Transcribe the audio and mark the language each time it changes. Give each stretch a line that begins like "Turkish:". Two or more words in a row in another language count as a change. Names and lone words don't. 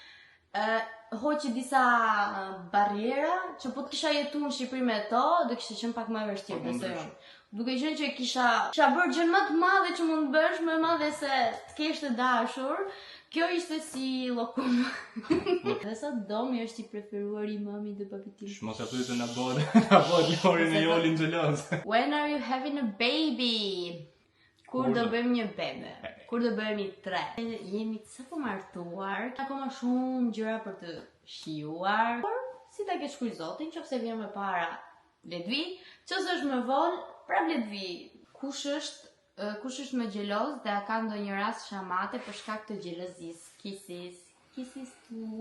Albanian: Hoqi disa barriera që po të kisha jetu në Shqipëri me to, do kishte qenë pak më e vështirë, besoj unë. Duke qenë që kisha bërë gjën më të madhe që mund bësh, më e madhe se të kesh të dashur, kjo ishte si llokum. Dhe sa Domi është i preferuari i mamit dhe babit tim. Mos e pyet na bëhet Lori në Jolin xheloz.
English: When are you having a baby?
Albanian: Kur do bëjmë një bebe? Kur do bëhemi 3? Jemi të sapo martuar, akoma shumë gjëra për të shijuar. Por si ta kesh shkruaj Zotin, nëse vjen më para, le të vi, nëse është më vonë, prap le të vi. Kush është më xheloz dhe ka ndonjë rast shamate për shkak të xhelozisë, kisis, Kisistu.